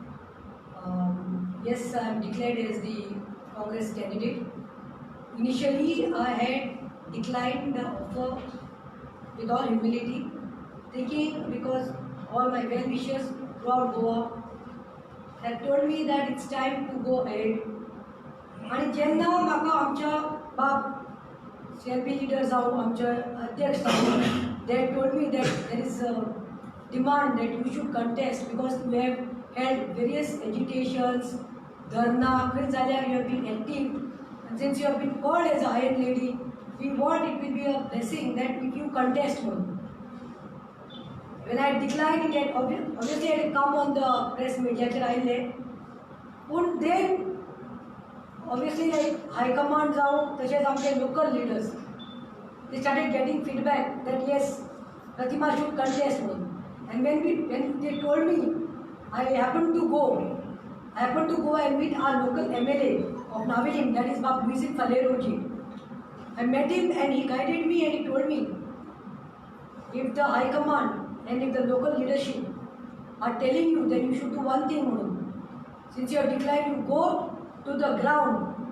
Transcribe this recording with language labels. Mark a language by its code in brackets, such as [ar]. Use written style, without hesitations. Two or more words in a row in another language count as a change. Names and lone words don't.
[en] Yes, I am declared as the Congress candidate. Initially, I had declined the offer with all humility, thinking because all my well-wishers throughout Goa had told me that it's time to go ahead. [kok] आणि जेन्ना म्हाका आमच्या बाब [en] CLP leaders [kok] जावं आमचे अध्यक्ष जावं, [en] they told me that there is a demand that you should contest because you have held various agitations, dharna, [kok] खंय जाल्यार [en] you have been active, and since you have been called as a Iron Lady, we want it will be a blessing that if you contest one. When I declined it, obviously I had come on the press media [kok] आयिल्ले, पूण [en] then obviously like high command [kok] जावं तशेंच आमचे [en] local leaders, they started getting feedback that yes, Pratima should contest one. And when they told me, I happened to go and meet our local MLA of Naveli, that is Bab Luisin Falero ji. I met him and he guided me and he told me, if the high command and if the local leadership are telling you that you should do one thing, Munu, since you have declined, you go to the ground.